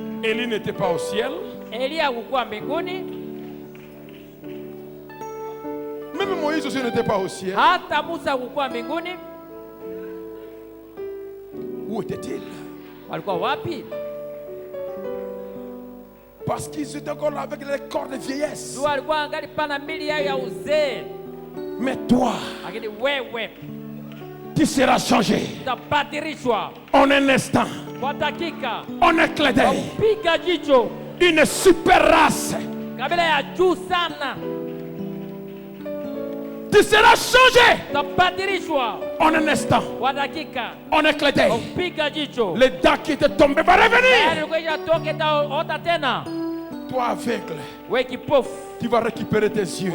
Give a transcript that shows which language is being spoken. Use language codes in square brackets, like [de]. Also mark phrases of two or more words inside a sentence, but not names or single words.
[fr] Élie n'était pas au ciel. [sw] Elia hakukuwa mbinguni, [fr] Même Moïse aussi n'était pas au ciel. [sw] hata Musa hakukuwa mbinguni. [fr] Où était-il? [sw] Walikuwa wapi? [fr] Parce qu'ils étaient encore là avec les corps de vieillesse. [sw] Jua alikuwa angali pana mili yao ya uzee, [fr] Mais toi, [sw] lakini wewe [fr] tu seras changé [sw] utabadilishwa [fr] en un instant, [sw] kwa dakika, [fr] en un clin d'œil. [sw] piga jicho, [fr] Une super race. [sw] kabila ya juu sana. [fr] Tu seras changé [sw] Utabadilishwa [fr] en un instant, [sw] kwa dakika, [fr] en un clin d'œil. [sw] piga jicho. [fr] Les dents qui étaient tombées vont revenir. [sw] Ilikuwa inatoka itaota tena. [fr] Toi aveugle, [sw] Wewe kipofu [fr] tu vas récupérer tes yeux.